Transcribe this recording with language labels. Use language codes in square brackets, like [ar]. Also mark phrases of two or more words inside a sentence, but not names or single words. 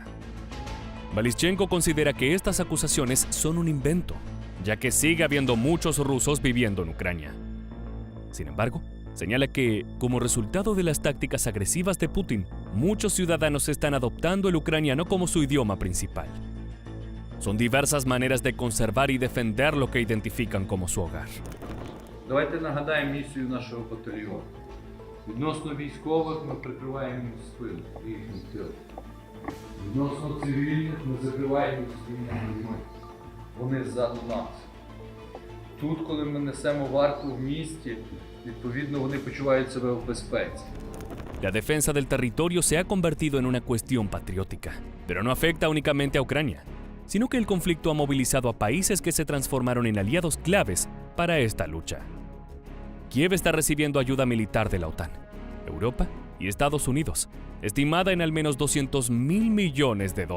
[es] Balischenko considera que estas acusaciones son un invento, ya que sigue habiendo muchos rusos viviendo en Ucrania. Sin embargo, señala que, como resultado de las tácticas agresivas de Putin, muchos ciudadanos están adoptando el ucraniano como su idioma principal. Son diversas maneras de conservar y defender lo que identifican como su hogar. [uk] Давайте нагадаємо місію нашого батальйону. Відносно військових ми прикриваємо їх спину і їхній тил. Відносно цивільних ми закриваємо їх своїми людьми. Вони ззаду нас. Тут, коли ми несемо варту в місті, відповідно вони почувають себе в безпеці. [es] La defensa del territorio se ha convertido en una cuestión patriótica, pero no afecta únicamente a Ucrania, sino que el conflicto ha movilizado a países que se transformaron en aliados claves para esta lucha. Kiev está recibiendo ayuda militar de la OTAN, Europa y Estados Unidos, estimada en al menos $200.000 millones.